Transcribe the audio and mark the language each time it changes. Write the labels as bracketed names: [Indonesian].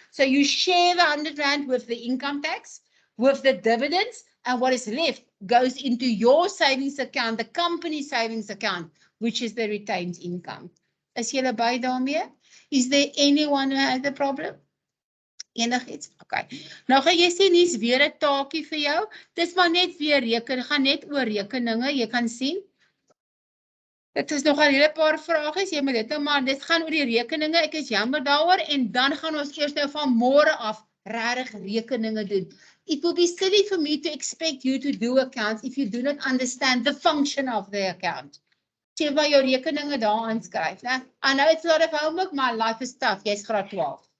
[English] So you share the R100 with the income tax, with the dividends, and what is left goes into your savings account, the company savings account, which is the retained income. [Afrikaans] Is julle by daarmee? [English] Is there anyone who has a problem? [Afrikaans] Enigiets? Okay. Nou gaan jy sien hier's weer 'n taakie vir jou. Dis maar net weer gaan net oor rekeninge, jy kan sien. Dit is nog 'n hele paar vragies, jy moet dit nou maar, dit gaan oor die rekeninge, ek is jammer daaroor, en dan gaan ons eers nou van môre af regtig rekeninge doen. [English] It will be silly for me to expect you to do accounts if you do not understand the function of the account. [Afrikaans] Jy maar jou rekeninge daar aanskryf, né? [English] I know it's a lot of homework, my life is tough, [Afrikaans] jy's graad 12.